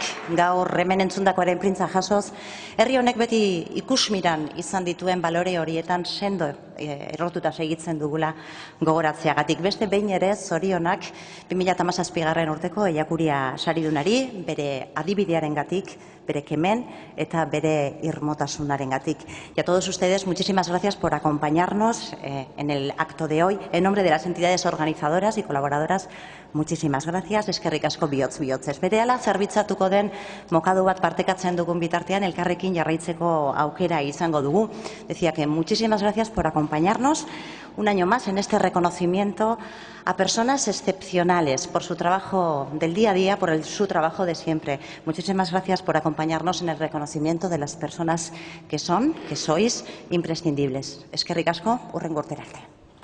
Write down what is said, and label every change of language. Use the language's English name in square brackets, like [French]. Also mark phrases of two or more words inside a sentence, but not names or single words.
[Basque] gaur hemen entzundakoaren printza jasoz, herri honek beti ikusmiran izan dituen balore horietan sendo errotuta segitzen dugula gogoratzeagatik. Beste behin ere zorionak 2017. Urteko Ellakuria saridunari, bere adibidearengatik, bere kemen eta bere irmotasunarengatik. [Spanish] Y a todos ustedes, muchísimas gracias por acompañarnos en el acto de hoy. En nombre de las entidades organizadoras y colaboradoras, muchísimas gracias. [Basque] Eskerrik asko bihotz-bihotzez. Berehala zerbitzatuko den mokadu bat partekatzen dugun bitartean elkarrekin jarraitzeko aukera izango dugu. [Spanish] Decía que muchísimas gracias por acompañarnos un año más en este reconocimiento a personas excepcionales por su trabajo del día a día, por su trabajo de siempre. Muchísimas gracias por acompañarnos en el reconocimiento de las personas que sois imprescindibles. [Basque] Eskerrik asko, hurrengo urtera arte.